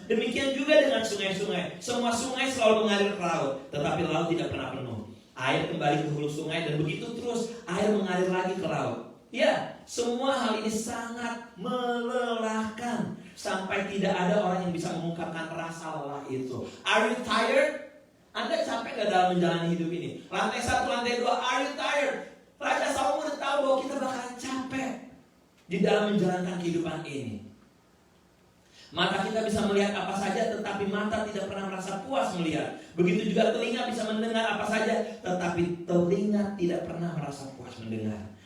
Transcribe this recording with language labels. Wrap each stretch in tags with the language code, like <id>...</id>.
<id>Demikian juga dengan sungai-sungai. Semua sungai selalu mengalir ke laut, tetapi laut tidak pernah penuh. Air kembali ke hulu sungai, dan begitu terus air mengalir lagi ke laut. Ya, semua hal ini sangat melelahkan, sampai tidak ada orang yang bisa mengungkapkan rasa lelah itu.</id> <en>Are you tired?</en> <id>Anda capek gak dalam menjalani hidup ini? Lantai 1, lantai 2,</id> <en>are you tired?</en> <id>Raja Salomo udah tahu bahwa kita bakalan capek di dalam menjalankan kehidupan ini. Mata kita bisa melihat apa saja, tetapi mata tidak pernah merasa puas melihat. Begitu juga telinga bisa mendengar apa saja, tetapi telinga tidak pernah merasa puas mendengar.</id>